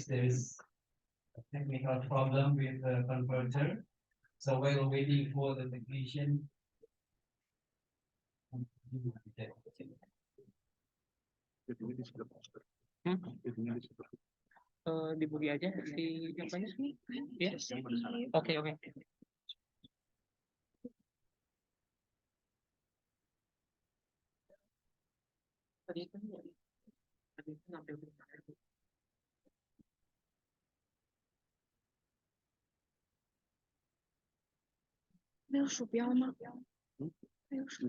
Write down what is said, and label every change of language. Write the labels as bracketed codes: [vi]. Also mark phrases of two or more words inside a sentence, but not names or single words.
[en] There is a technical problem with the converter. So while waiting for the technician. [id] Dibagi aja si yang banyak nih. Ya. Oke. Tadi kan [zh] 没有鼠标吗？没有鼠